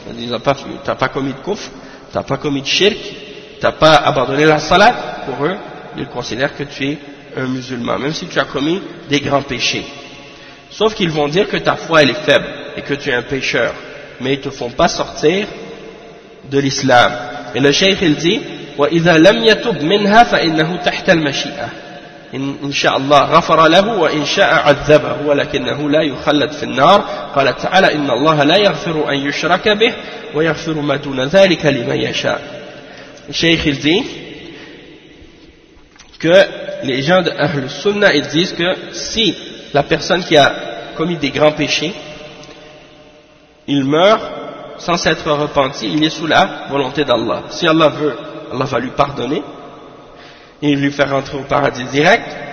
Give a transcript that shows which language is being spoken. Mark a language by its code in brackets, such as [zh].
[fr] Ils n'ont pas, t'as pas commis de kouf, t'as pas commis de shirk, t'as pas abandonné la salat, pour eux, ils considèrent que tu es un musulman, même si tu as commis des grands péchés. Sauf qu'ils vont dire que ta foi elle est faible et que tu es un pécheur, mais ils ne te font pas sortir de l'islam. Et le cheikh il dit [ar] وَإِذَا لَمْ يَتُبْ مِنْهَا فَإِنَّهُ تَحْتَ الْمَشِيئَةِ إِنْ شَاءَ اللَّهُ غَفَرَ لَهُ وَإِنْ شَاءَ عَذَّبَهُ وَلَكِنَّهُ لَا يُخَلَّدْ فِي النَّارِ قَالَ تَعَالَى إِنَّ اللَّهَ لَا يَغْفِرُ أَنْ يُشْرَكَ بِهِ وَيَغْفِرُ مَا دُونَ ذَلِكَ لِمَنْ يَشَاءَ. [fr] Le cheikh il dit que les gens de Ahl al-Sunna ils disent que si la personne qui a commis des grands péchés, il meurt sans s'être repenti, il est sous la volonté d'Allah. Si Allah veut, Allah va lui pardonner et lui faire rentrer au paradis direct.